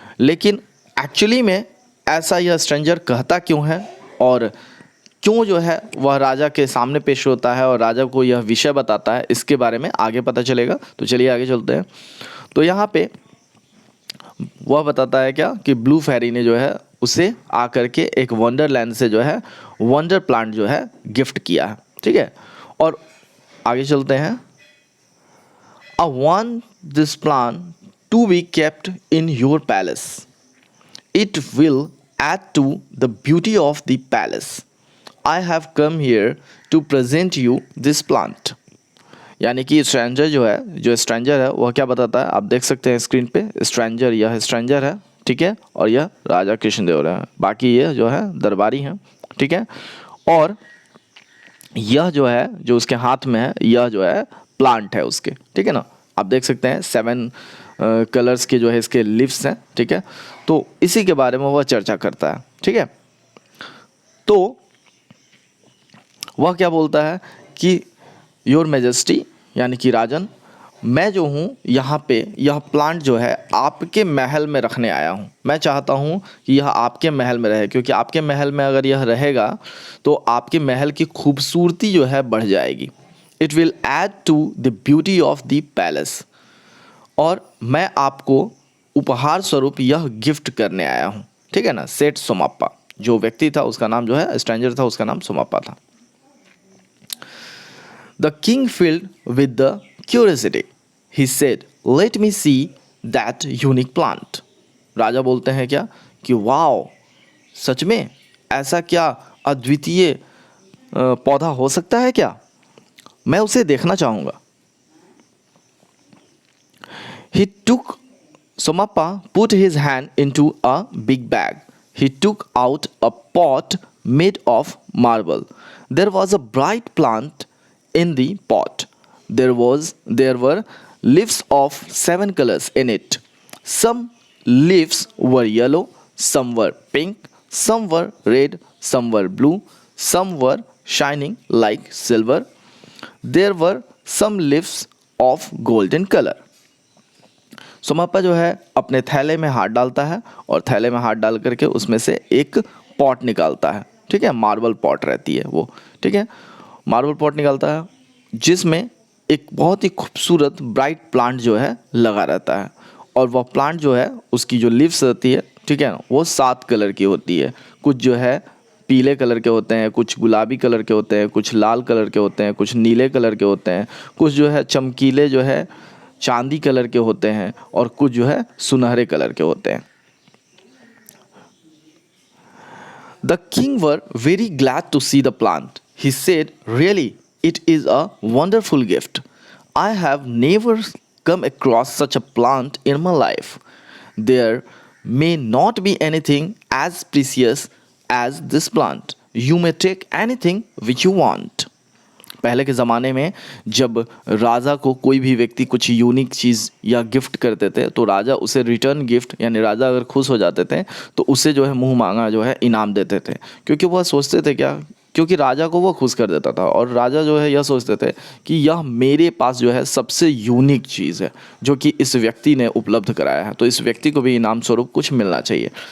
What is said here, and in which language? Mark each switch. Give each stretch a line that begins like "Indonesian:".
Hindi: लेकिन एक्चुअली में ऐसा यह स्ट्रेंजर कहता क्यों है और क्यों जो है वह राजा के सामने पेश होता है और राजा को यह विषय बताता है, इसके बारे में आगे पता चलेगा। तो चलिए आगे चलते हैं। तो यहाँ पे वह बताता है क्या कि ब्लू फेरी ने जो है उसे आकर के एक वंडरलैंड से जो है वंडर प्लांट जो है गिफ्ट किया है, ठीक है। और आगे चलते हैं।
English: I want this plant to be kept in your palace. It will add to the beauty of the palace. I have come here to present you this plant.
Hindi: यानी कि स्ट्रेंजर जो है, जो स्ट्रेंजर है वह क्या बताता है, आप देख सकते हैं स्क्रीन पे, स्ट्रेंजर, यह स्ट्रेंजर है, ठीक है, और यह राजा कृष्णदेव है, बाकी ये जो है दरबारी हैं, ठीक है। और यह जो है, जो उसके हाथ में है, यह जो है प्लांट है उसके, ठीक है ना। आप देख सकते हैं 7 कलर्स के जो है इसके लीव्स हैं, ठीक है। तो इसी के बारे में वह चर्चा करता है, ठीक है। तो वह क्या बोलता है कि
English: your majesty
Hindi: यानी कि राजन, मैं जो हूँ यहाँ पे यह प्लांट जो है आपके महल में रखने आया हूँ। मैं चाहता हूँ कि यह आपके महल में रहे, क्योंकि आपके महल में अगर यह रहेगा तो आपके महल की खूबसूरती जो है बढ़ जाएगी।
English: It will add to the beauty of the palace.
Hindi: और मैं आपको उपहार स्वरूप यह गिफ्ट करने आया हूँ। ठीक है ना। सेठ सोमाप्पा, जो व्यक्ति था उसका नाम जो है, स्ट्रेंजर था, उसका नाम सोमाप्पा था।
English: The king filled with the curiosity. He said, "Let me see that unique plant."
Hindi: राजा बोलते हैं क्या कि वाओ, सच में ऐसा क्या अद्वितीय पौधा हो सकता है क्या, मैं उसे देखना चाहूँगा।
English: He took Somappa put his hand into a big bag. He took out a pot made of marble. There was a bright plant in the pot. There were leaves of 7 colors in it. Some leaves were yellow, some were pink, some were red, some were blue, some were shining like silver. There were some leaves of golden color.
Hindi: सोमाप्पा जो है अपने थैले में हाथ डालता है और थैले में हाथ डाल करके उसमें से एक पॉट निकालता है। ठीक है, मार्बल पॉट रहती है वो। ठीक है, मार्बल पॉट निकालता है जिसमें एक बहुत ही खूबसूरत ब्राइट प्लांट जो है लगा रहता है। और वह प्लांट जो है उसकी जो लीव्स रहती है, ठीक है, वो 7 कलर की होती है। कुछ जो है पीले कलर के होते हैं, कुछ गुलाबी कलर के होते हैं, कुछ लाल कलर के होते हैं, कुछ नीले कलर के होते हैं, कुछ जो है चमकीले जो है चांदी कलर के होते हैं, और कुछ जो है सुनहरे कलर के होते हैं।
English: The king were very glad to see the plant. He said, "Really, it is a wonderful gift. I have never come across such a plant in my life. There may not be anything as precious as this plant. You may take anything which you want."
Hindi: पहले के ज़माने में जब राजा को कोई भी व्यक्ति कुछ यूनिक चीज़ या गिफ्ट करते थे तो राजा उसे रिटर्न गिफ्ट, यानी राजा अगर खुश हो जाते थे तो उसे जो है मुंह मांगा जो है इनाम देते थे। क्योंकि वह सोचते थे क्या, क्योंकि राजा को वो खुश कर देता था, और राजा जो है यह सोचते थे कि यह मेरे पास जो है सबसे यूनिक चीज़ है जो कि इस व्यक्ति ने उपलब्ध कराया है, तो इस व्यक्ति को भी इनाम स्वरूप कुछ मिलना चाहिए।